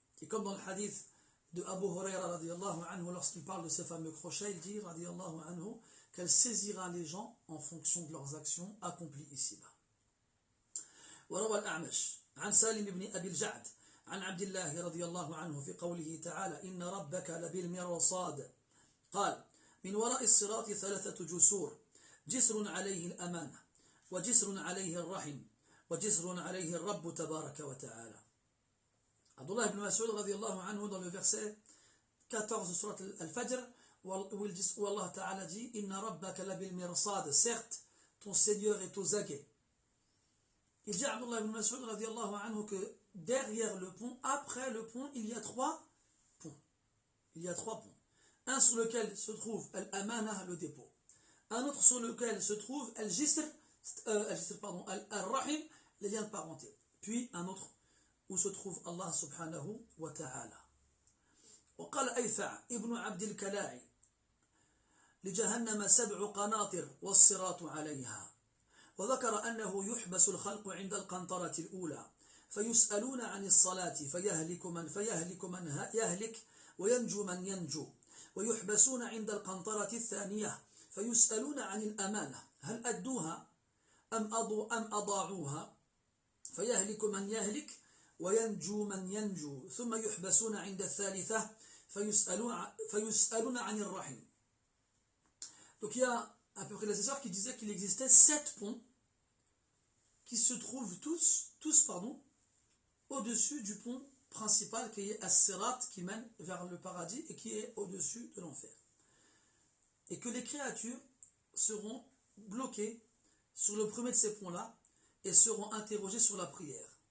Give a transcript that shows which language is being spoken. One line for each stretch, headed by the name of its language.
French: Et comme dans le hadith de Abu Huraira radiyallahu anhu, lorsqu'il parle de ces fameux crochets, il dit radiyallahu anhu qu'elle saisira les gens en fonction de leurs actions accomplies ici-bas.
Arabic: وروى الأعمش عن سالم بن أبي الجعد عن عبد الله رضي الله عنه في قوله تعالى إن ربك لبالمرصاد قال من وراء الصراط 3 جسور جسر عليه الأمانة وجسر عليه الرحم وجسر عليه الرب تبارك وتعالى.
French: Abdullah ibn Mas'ud radiyallahu anhu dans le verset 14 de surat Al-Fajr où Allah Ta'ala dit Inna rabbaka labil mirsad, certes ton Seigneur est aux aguets. Il dit à Abdullah ibn Mas'ud radiyallahu anhu que derrière le pont, après le pont, il y a 3 ponts. Il y a 3 ponts. Un sur lequel se trouve al-amana, le dépôt. Un autre sur lequel se trouve al-jisr, al-rahim, les liens de parenté. Puis un autre où se trouve Allah subhanahu wa ta'ala.
Arabic: وقال أيفع ابن عبد الكلاعي لجهنم 7 قناطر والصراط عليها وذكر أنه يحبس الخلق عند القنطرة الأولى فيسألون عن الصلاة فيهلك من يهلك وينجو من ينجو ويحبسون عند القنطرة الثانية فيسألون عن الأمانة هل أدوها أم أضاعوها فيهلك من يهلك وينجو من ينجو ثم يحبسون عند الثالثة فيسألون عن الرحم.
French: Donc il y a un peu prédécesseur qui disait qu'il existait 7 ponts qui se trouvent tous au-dessus du pont principal qui est As-Sirat, qui mène vers le paradis et qui est au-dessus de l'enfer. Et que les créatures seront bloquées sur le premier de ces ponts-là et seront interrogées sur la prière.